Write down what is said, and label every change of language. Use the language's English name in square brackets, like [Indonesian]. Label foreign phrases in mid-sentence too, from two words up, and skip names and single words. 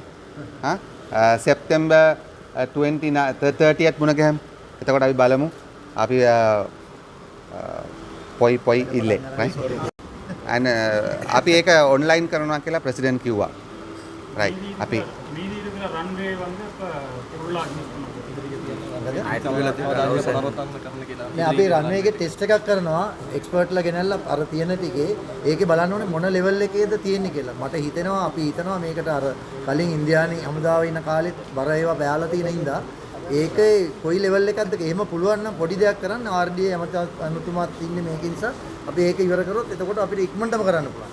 [Sinhala] සෙප්තැම්බර් 30th මුණ ගැහමු. එතකොට අපි බලමු අපි පොයි ඉල්ලේ [English] right and [Sinhala] අපි ඒක ඔන්ලයින් කරනවා කියලා ප්‍රෙසිඩන්ට් කිව්වා right අපි [Tamil] மீதி இருக்கிற ரன்வே வந்து இப்போ ஃபுல்லாக யூஸ் பண்ண [Sinhala] මේ අපි රන්වේ එකේ ටෙස්ට් එකක් කරනවා එක්ස්පර්ට්ලා ගෙනල්ලා අර තියෙන ටිකේ ඒකේ බලන්න ඕනේ මොන ලෙවල් එකේද තියෙන්නේ කියලා. මට හිතෙනවා අපි හිතනවා මේකට අර කලින් ඉන්දියානි හමුදාව ඉන්න කාලෙත් බර ඒවා බෑලා තියෙන හින්දා ඒකේ කොයි ලෙවල් එකක්ද එහෙම පුළුවන් නම් පොඩි දෙයක් කරන්න RDA අමතුමාත් ඉන්නේ මේක නිසා අපි ඒක ඉවර කරොත් එතකොට අපිට ඉක්මනටම කරන්න පුළුවන්.